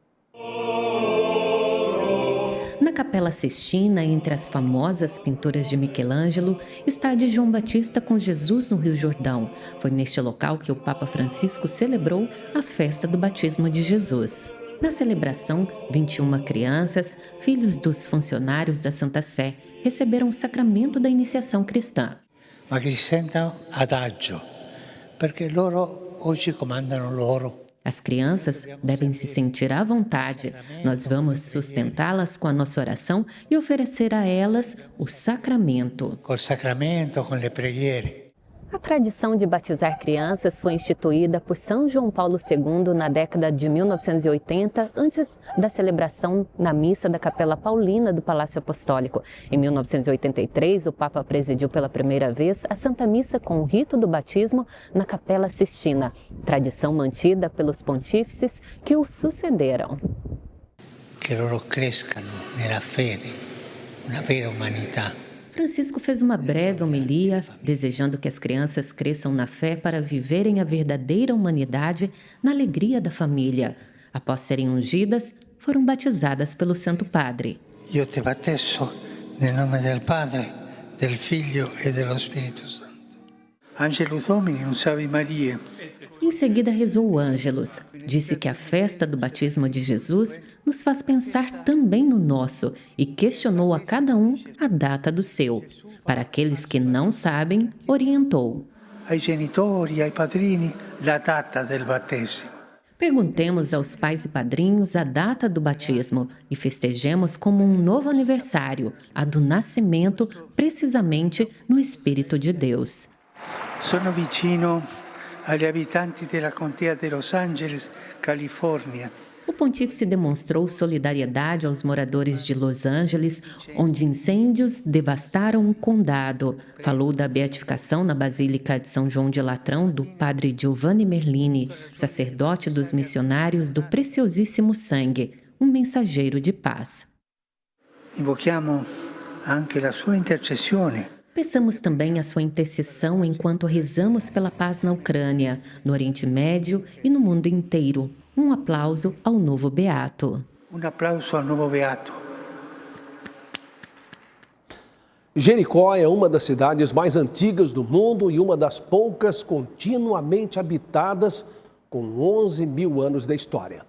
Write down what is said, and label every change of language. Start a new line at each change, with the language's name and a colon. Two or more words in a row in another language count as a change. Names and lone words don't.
Portuguese: Na Capela Sistina, entre as famosas pinturas de Michelangelo, está a de João Batista com Jesus no Rio Jordão. Foi neste local que o Papa Francisco celebrou a festa do batismo de Jesus. Na celebração, 21 crianças, filhos dos funcionários da Santa Sé, receberam o sacramento da iniciação cristã.
Italian: Ma che si sentano ad agio, perché loro oggi comandano loro.
Portuguese: As crianças devem se sentir à vontade. Nós vamos sustentá-las com a nossa oração e oferecer a elas o sacramento.
Italian: Col sacramento, con le preghiere.
Portuguese: A tradição de batizar crianças foi instituída por São João Paulo II na década de 1980, antes da celebração na missa da Capela Paulina do Palácio Apostólico. Em 1983, o Papa presidiu pela primeira vez a Santa Missa com o rito do batismo na Capela Sistina, tradição mantida pelos pontífices que o sucederam.
Italian: Que loro crescano nella fede, una vera umanità.
Portuguese: Francisco fez uma breve homilia, desejando que as crianças cresçam na fé para viverem a verdadeira humanidade na alegria da família. Após serem ungidas, foram batizadas pelo Santo Padre.
Italian: Io te battesso nel nome del Padre, del Figlio e dello Spirito Santo.
Latin: Angelus Domini, un salve Maria.
Portuguese: Em seguida rezou o Ângelus. Disse que a festa do batismo de Jesus nos faz pensar também no nosso e questionou a cada um a data do seu. Para aqueles que não sabem, orientou.
Italian: Ai genitori, ai padrini, la data del battesimo.
Portuguese: Perguntemos aos pais e padrinhos a data do batismo e festejemos como um novo aniversário, a do nascimento, precisamente no Espírito de Deus.
Italian: Sono vicino agli abitanti della contea de Los Angeles, Califórnia.
Portuguese: O pontífice demonstrou solidariedade aos moradores de Los Angeles, onde incêndios devastaram um condado. Falou da beatificação na Basílica de São João de Latrão do padre Giovanni Merlini, sacerdote dos missionários do Preciosíssimo Sangue, um mensageiro de paz.
Italian: Invochiamo anche la sua intercessione.
Portuguese: Peçamos também a sua intercessão enquanto rezamos pela paz na Ucrânia, no Oriente Médio e no mundo inteiro. Um aplauso ao novo beato. Um aplauso ao novo beato. Jericó é uma das cidades mais antigas do mundo e uma das poucas continuamente habitadas, com 11 mil anos de história.